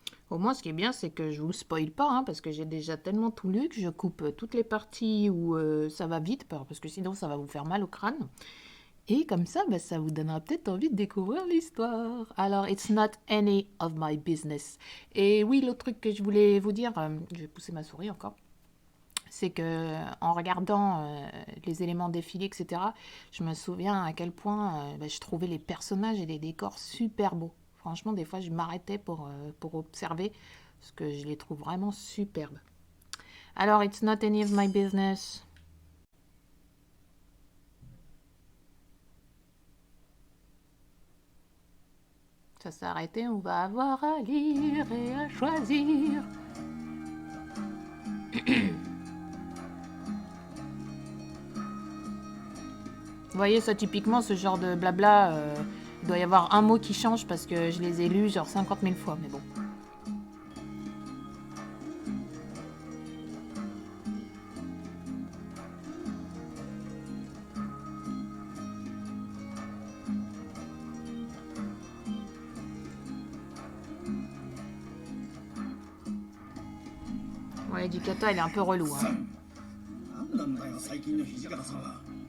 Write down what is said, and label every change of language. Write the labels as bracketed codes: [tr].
[fr] Au moins, ce qui est bien, c'est que je vous spoil pas, hein, parce que j'ai déjà tellement tout lu que je coupe toutes les parties où ça va vite, parce que sinon ça va vous faire mal au crâne. Et comme ça, bah, ça vous donnera peut-être envie de découvrir l'histoire. Alors, [en] it's not any of my business. [fr] Et oui, l'autre truc que je voulais vous dire, je vais pousser ma souris encore, c'est que en regardant les éléments défilés, etc., je me souviens à quel point je trouvais les personnages et les décors super beaux. Franchement, des fois, je m'arrêtais pour observer, parce que je les trouve vraiment superbes. Alors, [en] it's not any of my business. [fr] Ça s'est arrêté, on va avoir à lire et à choisir. Vous voyez, ça typiquement, ce genre de blabla, il doit y avoir un mot qui change parce que je les ai lus genre 50 000 fois, mais bon. Ouais, Dikata, il est un peu relou, hein. [ja] なんだよ最近の土方さんは。